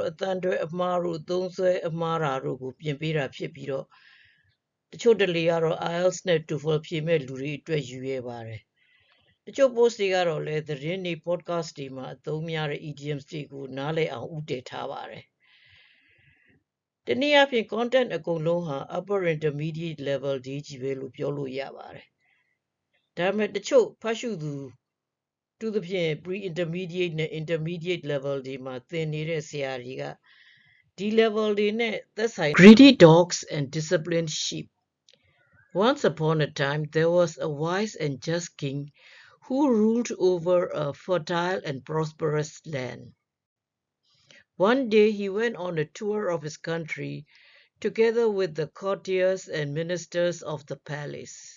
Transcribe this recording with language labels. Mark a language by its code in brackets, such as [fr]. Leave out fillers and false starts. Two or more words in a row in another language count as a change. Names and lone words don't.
[my] အသံတွဲအမှားတို့သုံးစွဲအမှားတာတို့ကိုပြင်ပေးတာဖြစ်ပြီးတော့တချို့တလေကတော့ IELTS နဲ့ TOEFL ဖြေမဲ့ လူတွေအတွက်ယူရပါတယ်။တချို့ post တွေကတော့လည်းသတင်းတွေ podcast တွေမှာအသုံးများတဲ့ idioms တွေကိုနားလည်အောင်ဥတည်ထားပါတယ်။တနည်းအားဖြင့် content အကုန်လုံးဟာ [en] upper intermediate level [my] ဒီကြီးပဲလို့ပြောလို့ရပါတယ်။ဒါပေမဲ့တချို့ဖတ်ရှုသူတူသဖြင့် pre-intermediate နဲ့ [en] intermediate level [my] တွေမှာသင်နေတဲ့ဆရာတွေကဒီ level တွေနဲ့သက်ဆိုင် [en] Greedy dogs and disciplined sheep. Once upon a time, there was a wise and just king who ruled over a fertile and prosperous land. One day he went on a tour of his country together with the courtiers and ministers of the palace.